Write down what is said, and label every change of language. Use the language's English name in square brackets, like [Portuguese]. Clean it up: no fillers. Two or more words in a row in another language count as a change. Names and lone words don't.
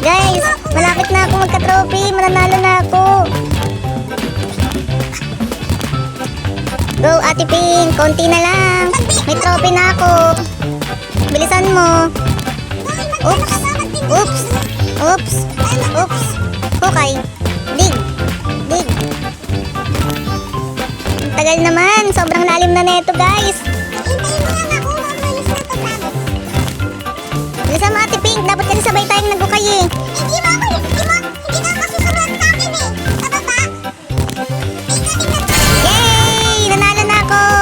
[Filipino] Guys, malapit na ako magka-trophy. Mananalo na ako. Go, Ate Pink. Konti na lang. May trophy na ako. Bilisan mo. Oops. Oops. Oops. Oops. [English] Okay. Dig. Dig. [Filipino] Ang tagal naman. Sobrang lalim na neto, guys. Hintayin mo lang ako. Mabalis na to, bravo. Bilisan mo, Ate Pink. Dapat kasi sabay tayong nagukay eh. Hindi mo ako. Hindi ka masusunod sa akin eh. Sa baba. Yay! Nanalo na ako.